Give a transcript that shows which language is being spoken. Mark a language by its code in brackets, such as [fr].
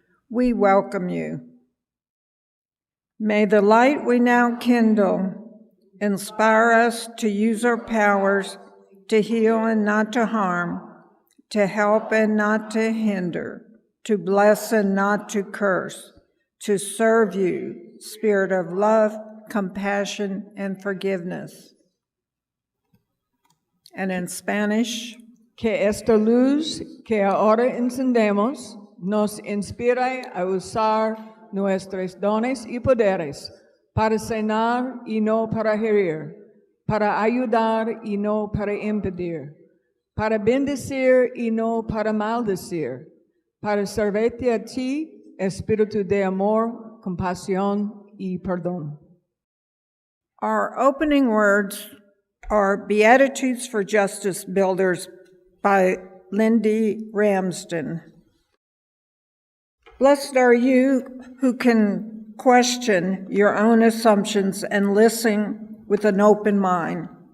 [en] We welcome you. May the light we now kindle inspire us to use our powers to heal and not to harm, to help and not to hinder, to bless and not to curse, to serve you, Spirit of love, compassion, and forgiveness. And in Spanish, [es] Que esta luz que ahora encendemos nos inspire a usar nuestros dones y poderes para sanar y no para herir, para ayudar y no para impedir, para bendecir y no para maldecir, para servirte a ti, espíritu de amor, compasión y perdón. [en] our opening words are Beatitudes for Justice Builders by Lindy Ramsden. Blessed are you who can question your own assumptions and listen with an open mind.